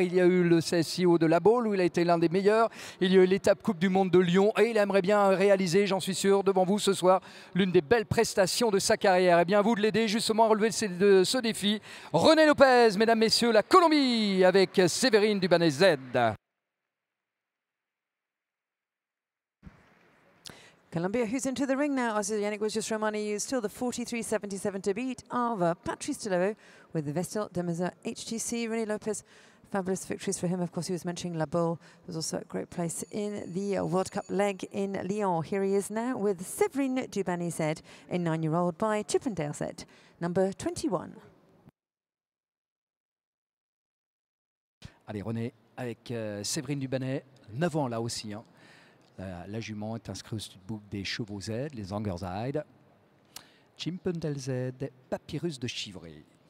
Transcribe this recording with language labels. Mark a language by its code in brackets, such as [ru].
[fr] Il y a eu le CSIO de La Baule où il a été l'un des meilleurs. Il y a eu l'étape Coupe du Monde de Lyon et il aimerait bien réaliser, j'en suis sûr, devant vous ce soir, l'une des belles prestations de sa carrière. Eh bien, à vous de l'aider justement à relever ce défi. René Lopez, mesdames, messieurs, la Colombie avec Séverine Dubanez Z. [en] Columbia, who's into the ring now, as Yannick was just reminding you, still the 43.77 to beat of Patrice Delaveau with the Vestel Demesur HTC. René Lopez, fabulous victories for him. Of course, he was mentioning La Baule. Was also a great place in the World Cup leg in Lyon. Here he is now with Séverine Dubany-Z, a 9-year-old by Chippendale Z, number 21. [fr] Allez, René, avec Séverine Dubany, 9 ans là aussi. Hein. La jument est inscrite au studbook des chevaux Z, les Angerside. Chippendale Z, Papyrus de Chivray.